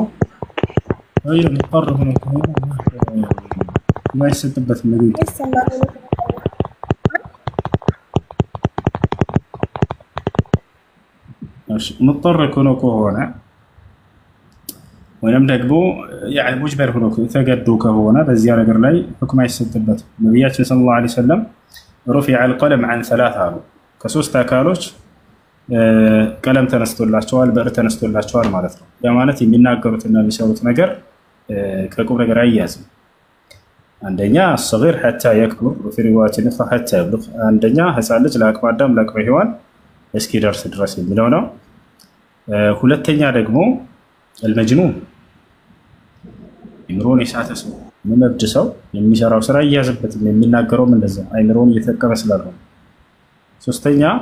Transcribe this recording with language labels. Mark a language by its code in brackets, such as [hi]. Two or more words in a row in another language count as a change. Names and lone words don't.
[am] አይ ሙቀርር ሆኖ ማይሰጥበት ነገር ሙጠር ከሆነ ወይም ደግሞ ያለ ሙጅበር ሆኖ ተገዶ ከሆነ በዚያ ነገር ላይ ሁክም አይሰጥበት። ነብያችን [ar] صلى الله عليه وسلم رفع القلم عن ثلاثة [am] አሉ። ከሶስት አካሎች ቀለም ተነስቶላቸዋል፣ ብዕር ተነስቶላቸዋል ማለት ነው። በማለት የሚናገሩትና የሚሰሩት ነገር ከቁም ነገር አይያዝም። አንደኛ [ar] الصغير حتى يكبر وفي رواية أخرى حتى يبلغ። [am] አንደኛ ህፃን ልጅ ለአቅመ አዳም ለአቅመ ሔዋን እስኪደርስ ድረስ የሚለው ነው። ሁለተኛ ደግሞ المجنون አይምሮን የሳተ ሰው የሚመብድ ሰው የሚሰራው ስራ ይያዝበት የሚናገረውም እንደዛ አይምሮን እየተጠቀመ ስላልሆነ። ሶስተኛ